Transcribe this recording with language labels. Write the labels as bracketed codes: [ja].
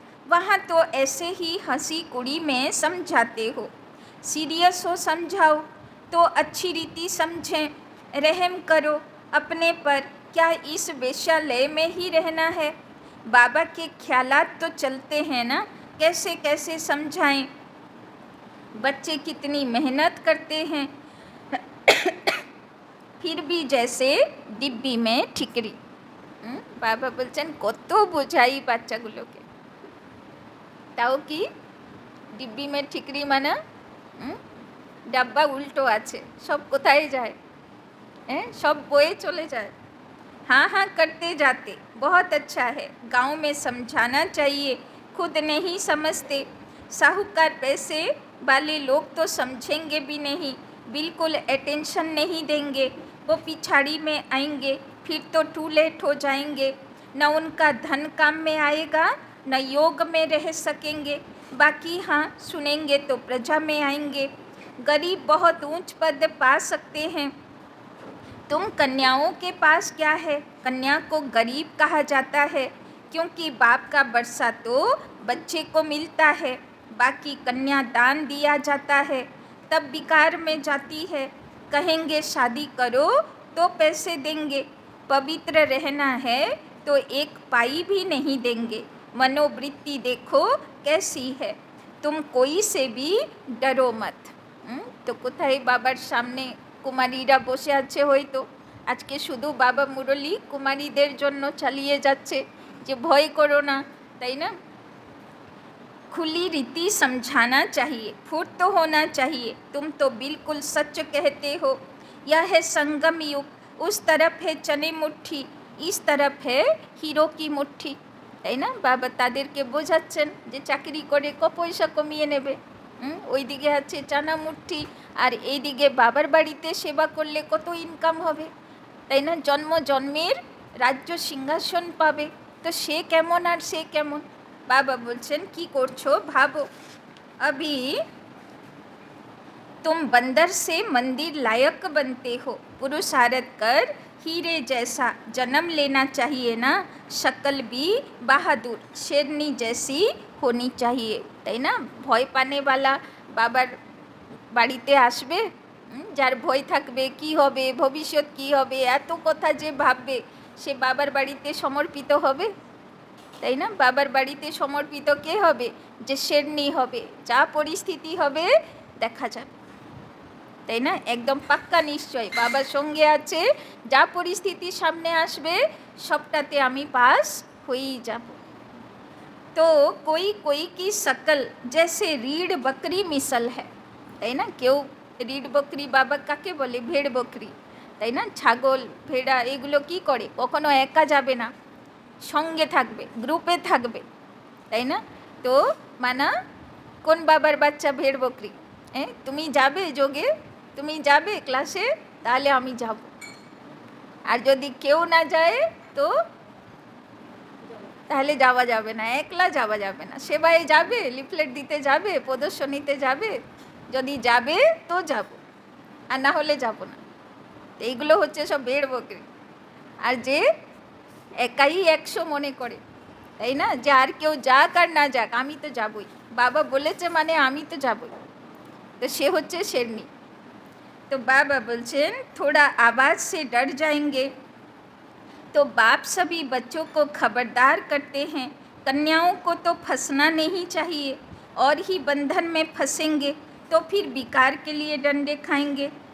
[hi] वहाँ तो ऐसे ही हंसी कुड़ी में समझाते हो, सीरियस हो समझाओ तो अच्छी रीति समझें, रहम करो अपने पर, क्या इस वेश्यालय में ही रहना है? बाबा के ख्यालात तो चलते हैं ना, कैसे कैसे समझाएं? बच्चे कितनी मेहनत करते हैं फिर भी जैसे डिब्बी में ठिकरी। [bn] बाबा बोलছেন কত বোঝাই বাচ্চাগুলোকে, তাও কি ডিব্বি মে ঠিকরি মানে ডাব্বা উল্টো আছে, সব কোথায় যায়? [hi] सब बोए चले जाए, हाँ हाँ करते जाते, बहुत अच्छा है, गांव में समझाना चाहिए, खुद नहीं समझते, साहूकार पैसे वाले लोग तो समझेंगे भी नहीं, बिल्कुल अटेंशन नहीं देंगे, वो पिछाड़ी में आएंगे, फिर तो टू लेट हो जाएंगे, न उनका धन काम में आएगा न योग में रह सकेंगे, बाकी हाँ सुनेंगे तो प्रजा में आएंगे, गरीब बहुत ऊंच पद पा सकते हैं। तुम कन्याओं के पास क्या है? कन्या को गरीब कहा जाता है क्योंकि बाप का वर्षा तो बच्चे को मिलता है, बाकी कन्या दान दिया जाता है, तब बिकार में जाती है, कहेंगे शादी करो तो पैसे देंगे, पवित्र रहना है तो एक पाई भी नहीं देंगे, मनोवृत्ति देखो कैसी है, तुम कोई से भी डरो मत। [bn] तो কোথায় বাবার সামনে কুমারীরা বসে আছে, হয়তো আজকে শুধু বাবা মুরলি কুমারীদের জন্য চালিয়ে যাচ্ছে যে ভয় করো না, তাই না? [hi] खुली रीति समझाना चाहिए, फुर्त तो होना चाहिए, तुम तो बिल्कुल सच कहते हो, यह है संगम युग, उस तरफ है चने मुट्ठी, इस तरफ है हीरो की मुट्ठी, [bn] তাই না? বাবা তাদেরকে বোঝাচ্ছেন যে চাকরি করে পয়সা কমিয়ে নেবে, ওইদিকে আছে চানা মুঠি আর এইদিকে বাবার বাড়িতে সেবা করলে কত ইনকাম হবে, তাই না? জন্ম জন্মের রাজ্য সিংহাসন পাবে, তো সে কেমন আর সে কেমন? বাবা বলছেন কি করছো ভাবো, [hi] अभी तुम बंदर से मंदिर लायक बनते हो, पुरुषार्थ कर हीरे जैसा जन्म लेना चाहिए ना, शक्ल भी बहादुर शेरनी जैसी होनी चाहिए, [bn] তাই না? ভয় পানেওয়ালা বাবার বাড়িতে আসবে, যার ভয় থাকবে কি হবে ভবিষ্যৎ কি হবে এত কথা যে ভাববে, সে বাবার বাড়িতে সমর্পিত হবে, তাই না? বাবার বাড়িতে সমর্পিত কে হবে? যে শেরনি হবে, যা পরিস্থিতি হবে দেখা যাবে, তাই না? একদম পাক্কা নিশ্চয় বাবার সঙ্গে আছে, যা পরিস্থিতি সামনে আসবে সবটাতে আমি পাস হয়েই যাব। [hi] তো कोई कोई की शकल जैसे रीढ़ बकरी मिसल है, [bn] তাই না? কেউ রিড বকরি, বাবা কাকে বলে? ভেড় বকরি, তাই না? ছাগল ভেড়া এগুলো কি করে? কখনো একা যাবে না, সঙ্গে থাকবে, গ্রুপে থাকবে, তাই না? তো মানা কোন বাবার বাচ্চা ভেড় বকরি? তুমি যাবে যোগে, তুমি যাবে ক্লাসে, তাহলে আমি যাব, আর যদি কেউ না যায় তো তাহলে যাওয়া যাবে না, একলা যাওয়া যাবে না, সেবায় যাবে, লিফলেট দিতে যাবে, প্রদর্শনীতে যাবে, যদি যাবে তো যাব, আর না হলে যাব না। এইগুলো হচ্ছে সব ভেড় বকরি। আর যে একাই 100 মনে করে, তাই না? যে আর কেউ যাক আর না যাক আমি তো যাবই, বাবা বলেছে মানে আমি তো যাবই, তো সে হচ্ছে शेरनी। [hi] तो बाबा बोलছেন थोड़ा आवाज़ से डर जाएंगे, तो बाप सभी बच्चों को खबरदार करते हैं, कन्याओं को तो फंसना नहीं चाहिए, और ही बंधन में फंसेंगे तो फिर विकार के लिए डंडे खाएंगे।